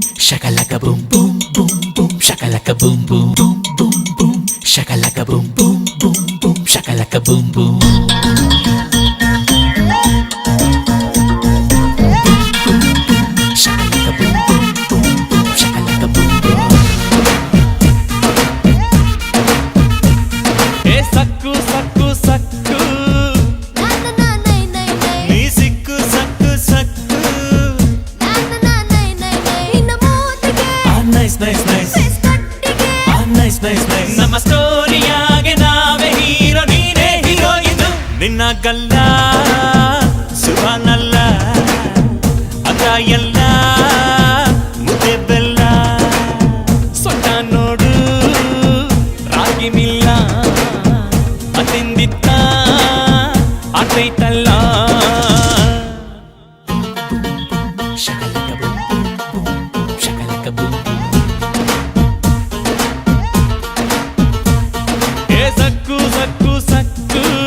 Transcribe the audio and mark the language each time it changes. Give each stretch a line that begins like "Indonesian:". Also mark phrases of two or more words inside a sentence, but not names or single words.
English: Shakalaka boom boom boom boom shakalaka boom boom boom boom boom shakalaka boom boom boom boom shakalaka boom boom shakalaka boom boom boom boom shakalaka boom boom ए सक्कू सक्कू सक्कू नी सिक्कू सक्कू सक्कू nice nice nice nice nice nice
Kannada: ನಮ್ಮ ಸ್ಟೋರಿಯಾಗೆ ನಾವೇ ಹೀರೋ ನೀನೇ ಹೀರೋಯಿನ್ ನಿನ್ನ ಗಲ್ಲ ಸುಭಾನಲ್ಲ ಅದ ಎಲ್ಲ ಮುದ್ದೆ ಬೆಲ್ಲ ಸೊಟ್ಟ ನೋಡು ರಾಗಿ ಮಿಲ್ಲ ಅತಿಂದಿತ್ತ ಆತೈತಲ್ಲ shakalaka boom boom boom boom shakalaka boom boom ए सक्कू सक्कू सक्कू